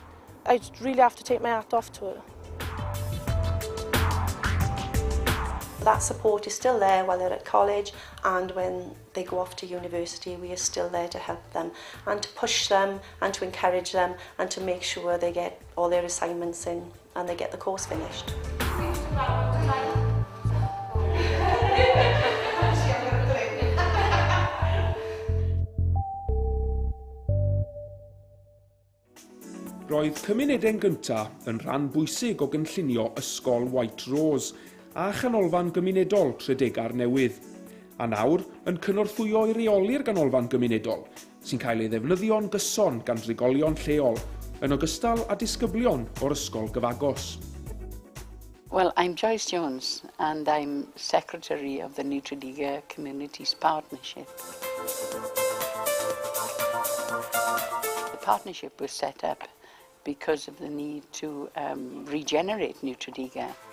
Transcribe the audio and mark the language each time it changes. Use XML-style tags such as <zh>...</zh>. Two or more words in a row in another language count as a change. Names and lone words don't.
<en>I really have to take my hat off to her. That support is still there while they're at college, and when they go off to university we are still there to help them and to push them and to encourage them and to make sure they get all their assignments in and they get the course finished.</en> <cy>Roedd cymunedau'n gyntaf yn rhan bwysig o gynllunio ysgol White Rose a chanolfan gymunedol Tredegar Newydd, a nawr yn cynorthwyo i reoli'r ganolfan gymunedol sy'n cael ei ddefnyddio'n gyson gan drigolion lleol yn ogystal â disgyblion o'r ysgol gyfagos.</cy> <en>Well, I'm Joyce Jones and I'm Secretary of the New Tredegar Communities Partnership. The partnership was set up because of the need to regenerate New Tredegar.</en>